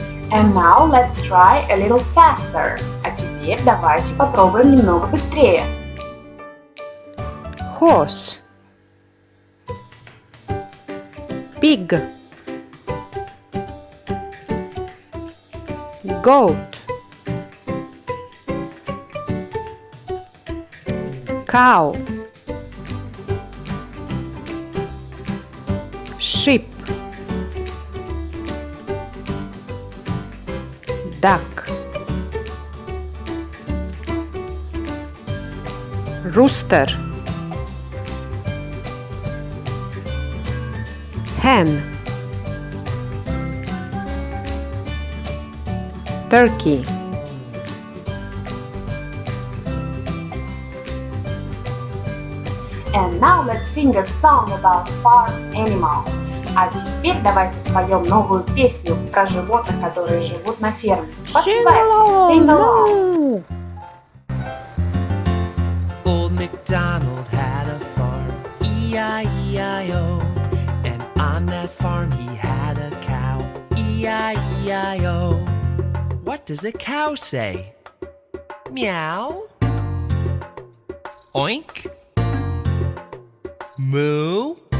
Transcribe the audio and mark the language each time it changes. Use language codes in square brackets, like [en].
[en] And now let's try a little faster. [ru] А теперь давайте попробуем немного быстрее. [en] Horse. Pig. Goat. Cow. Sheep. Duck. Rooster. Hen. Turkey. And now let's sing a song about farm animals. [ru] А теперь давайте споем новую песню про животных, которые живут на ферме. [en] Sing [ru] Поспеваем. [en] Sing along. along. Old MacDonald had a farm, E-I-E-I-O. And on that farm he had a cow, E-I-E-I-O. What does a cow say? Meow. Oink. Moo.